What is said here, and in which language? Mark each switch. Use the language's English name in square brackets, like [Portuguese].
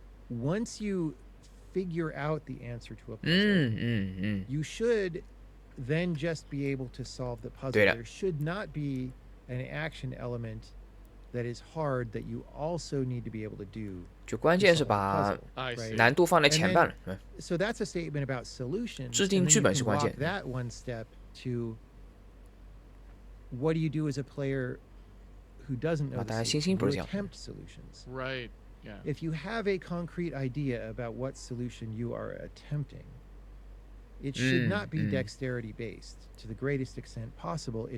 [English] Once you figure out the answer to a puzzle, you should then just be able to solve the puzzle. There should not be an action element that is hard that you also need to be able to do. [Chinese] 就关键是把难度放在前半了。 [English] So that's a statement about solutions. [Chinese] 制定剧本是关键。 [English] And then you can walk that one step to what do you do as a player who doesn't know the solution? You attempt solutions. Right. Yeah. If you have a concrete idea about what solution you are attempting, it should not be dexterity based to the greatest extent possible.